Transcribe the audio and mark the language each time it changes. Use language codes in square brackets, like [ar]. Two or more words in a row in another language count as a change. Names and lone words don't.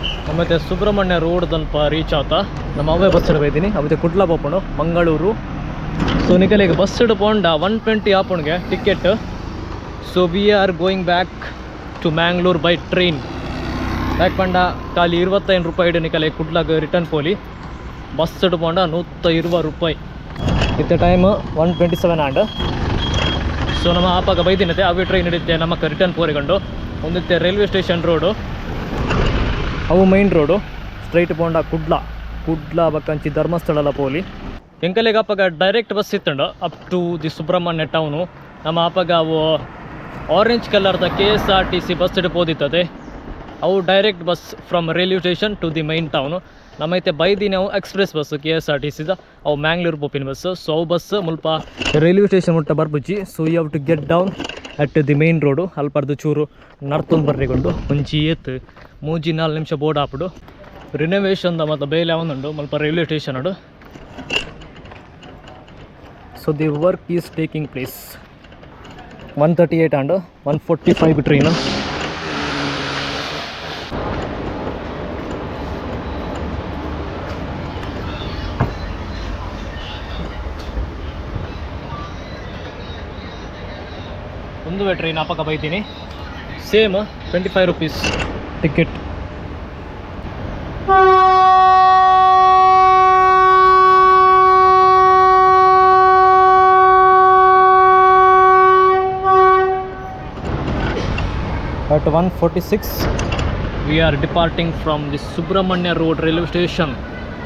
[tcy] ಮತ್ತು ಸುಬ್ರಹ್ಮಣ್ಯ ರೋಡ್ ತನಕ ರೀಚ್ ಆತ ನಮ್ಮ ಅವೇ ಬಸ್ ಹಿಡ್ಬೈತೀನಿ ಅವತ್ತೆ ಕುಡ್ಲ ಪೋಪುಂಡು ಮಂಗಳೂರು. ಸೊ ನಿಕಲಿಗೆ ಬಸ್ ಹಿಡ್ಕೊಂಡ 120 ಆಪುಣ್ಗೆ ಟಿಕೆಟ್. [en] So we are going back to Mangalore by train. [tcy] ಯಾಕೆ ಪಂಡ ಖಾಲಿ 25 ರೂಪಾಯಿ ನಿಕಲೆ ಕುಡ್ಲಾಗ ರಿಟರ್ನ್ ಪೋಲಿ. ಬಸ್ ಹಿಡ್ಕೊಂಡ 120 ರೂಪಾಯಿ. ಇತ್ತ ಟೈಮ್ 1:27 ಆಂಡ್. ಸೊ ನಮ್ಮ ಆಪಾಗ ಬೈದಿನತೆ ಅವೇ ಟ್ರೈನ್ ಹಿಡಿತೆ ನಮಗೆ ರಿಟರ್ನ್ ಪೋರಿಕೊಂಡು ಒಂದಿತ್ತೆ [en] railway station road [tcy] ಅವು [en] main road straight [tcy] ಪೋಂಡ ಕುಡ್ಲ ಬಕ್ಕಂಚಿ ಧರ್ಮಸ್ಥಳಲ ಪೋಲಿ. ಎಂಕಲೆಗೆ ಅಪ್ಪಾಗ [en] direct bus [tcy] ಇತ್ತಂಡು [en] up to the Subramanya town. [tcy] ನಮ್ಮ ಅಪ್ಪಾಗ ಅವು [en] orange colour [tcy] KSRTC ಬಸ್ ಹಿಡ್ಬೋದಿತ್ತದೆ. [en] ಅವು direct bus from railway station to the main town. [tcy] ನಮ್ಮೈತೆ ಬೈದಿನ ಅವು [en] express bus [tcy] KSRTCದ ಅವು ಮ್ಯಾಂಗ್ಳೂರು ಪೋಪಿನ ಬಸ್ಸು. ಸೊ ಅವು ಬಸ್ ಮುಲ್ಪ [en] railway station [tcy] ಮುಟ್ಟ ಬರ್ಬುಜ್ಜಿ. [en] So you have to get down at the main road. [tcy] ಅಲ್ಪರ್ದು ಚೂರು ನಡ್ತೊಂದು ಬರ್ರಿಕೊಂಡು ಮುಂಚಿ ಎತ್ತು 3-4 ನಿಮಿಷ ಬೋರ್ಡ್ ಹಾಪಿಡು. ರಿನೋವೇಷನ್ದ ಮತ್ತು ಬೇಲೆ ಅವನುಂಡು ಮುಲ್ಪ [en] railway station [tcy] ಅಡು. [en] So the work is taking place. 138 and 145 train. [tcy] ಒಂದುವೇ ಟ್ರೈನ್ ಅಪ್ಪಕ್ಕ ಬೈತೀನಿ. [en] Same 25 rupees ticket. At 1:46 we are departing from the Subramanya Road railway station.